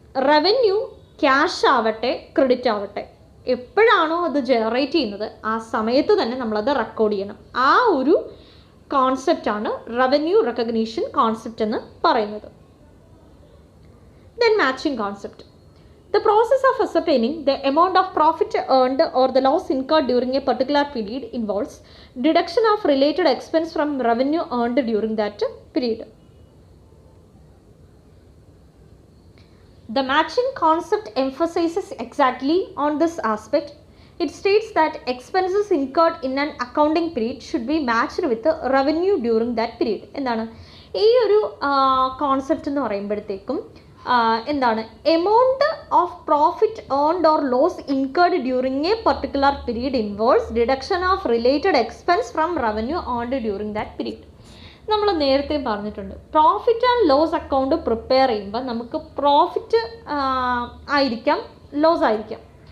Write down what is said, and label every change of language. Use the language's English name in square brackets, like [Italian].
[Malayalam] Revenue cash ആവട്ടെ credit ആവട്ടെ, എപ്പോഴാണോ അത് ജനറേറ്റ് ചെയ്യുന്നത് ആ സമയത്ത് തന്നെ നമ്മളത് റെക്കോർഡ് ചെയ്യണം. ആ ഒരു കോൺസെപ്റ്റാണ് റവന്യൂ റെക്കഗ്നീഷൻ കോൺസെപ്റ്റ് എന്ന് പറയുന്നത്. [English] Then matching concept. The process of ascertaining the amount of profit earned or the loss incurred during a particular period involves deduction of related expense from revenue earned during that period. The matching concept emphasizes exactly on this aspect. It states that expenses incurred in an accounting period should be matched with the revenue during that period. [Malayalam] എന്താണ് ഈ ഒരു concept എന്ന് പറയുമ്പോഴത്തേക്കും എന്താണ് [English] Amount of profit earned or loss incurred during a particular period involves deduction of related expense from revenue earned during that period. [Malayalam] നമ്മൾ നേരത്തെ പറഞ്ഞിട്ടുണ്ട്, profit and loss account prepare ചെയ്യുമ്പോൾ നമുക്ക് പ്രോഫിറ്റ് ആയിരിക്കാം, ലോസ് ആയിരിക്കാം.